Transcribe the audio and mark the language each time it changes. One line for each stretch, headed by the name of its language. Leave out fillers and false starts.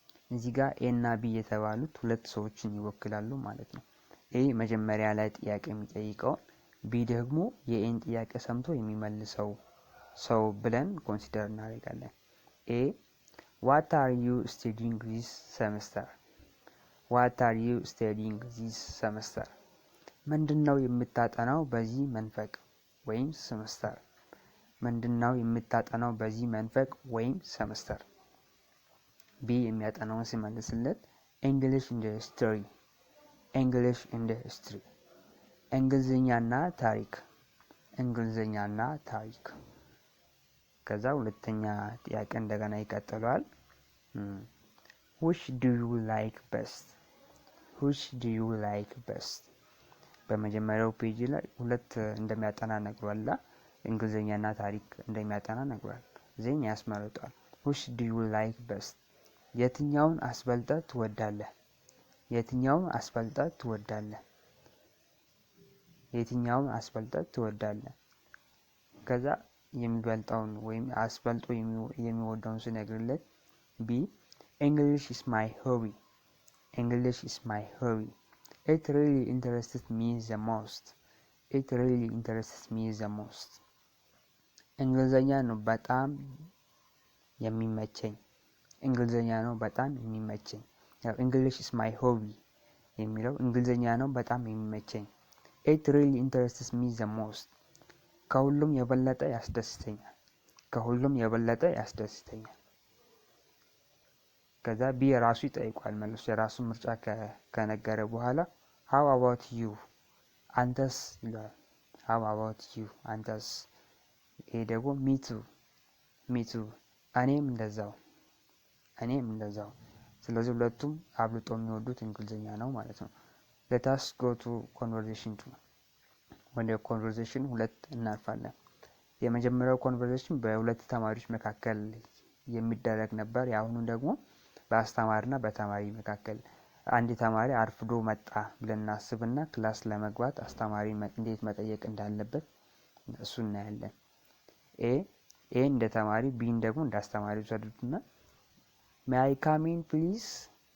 Amharic: እዚህ ጋር ኤ እና ቢ የተባሉት ሁለት ሰዎችን ይወክላሉ ማለት ነው። ኤ መጀመሪያ ላይ ጥያቄ የሚጠይቀው፣ ቢ ደግሞ የኤን ጥያቄ ሰምቶ የሚመልሰው ሰው ብለን ኮንሲደር እናደርጋለን። ኤ
English: what are you studying this semester? What are you studying this semester?
Amharic: ምንድነው የምታጠናው በዚህ መንፈቅ ወይም ሴመስተር? ምንድነው የምታጠናው በዚህ መንፈቅ ወይም ሴመስተር? ቢ የሚያጠናውን ሲመልስለት
English: English in the history. English in the history.
Amharic: እንግሊዝኛና ታሪክ። እንግሊዝኛና ታሪክ። ከዛ ሁለተኛ ጥያቄ እንደገና ይቀጥላል።
English: which do you like best? which do you like best?
Amharic: በመጀመሪያው ፔጅ ላይ ሁለት እንደሚያጠና ነግሯል። እንግሊዝኛና ታሪክ እንደሚያጠና ነግሯል። ዜን ያስመርጣል።
English: which do you like best?
Amharic: የትኛውን አስበልጠህ ትወዳለህ? የትኛውን አስበልጠህ ትወዳለህ? የትኛውን አስበልጠህ ትወዳለህ? ከዛ የሚበልጠውን ወይም አስበልጦ የሚወደውን ሲነግርለት ቢ
English: English is my hobby. English is my hobby. It really interests me the most. It really interests me the most.
Amharic: እንግሊዝኛ ነው በጣም የሚመቸኝ። እንግሊዝኛ ነው በጣም የሚመቸኝ። ያው
English: English is my hobby
Amharic: የሚለው እንግሊዝኛ ነው በጣም የሚመቸኝ።
English: It really interests me the most.
Amharic: ከሁሉም የበለጠ ያስደስተኛል። ከሁሉም የበለጠ ያስደስተኛል። ከዛ ቢ ራሱ ይጠይቋል። መልሶ የራሱ ምርጫ ከነገረ በኋላ
English: how about you?
Amharic: አንተስ ይላል።
English: how about you?
Amharic: አንተስ። ይሄ ደግሞ
English: me too
Amharic: እኔም እንደዛው። ስለዚህ ሁለቱም አብልጦ የሚወዱት እንግሊዝኛ ነው ማለት ነው።
English: let us go to conversation 2.
Amharic: ወደ ኮንቨርሴሽን 2 እናልፋለን። የመጀመሪያው ኮንቨርሴሽን በሁለት ተማሪዎች መካከል የሚደረግ ነበር። ያሁኑ ደግሞ በአስተማሪና በተማሪ መካከል። አንድ ተማሪ አርፍዶ መጣ ብለን እናስብና ክላስ ለመግባት አስተማሪ እንዴት መጠየቅ እንዳለበት እሱ እናያለን። ኤ እንደ ተማሪ፣ ቢን ደግሞ እንደ አስተማሪ ወሰዱትና
English: may I come in please?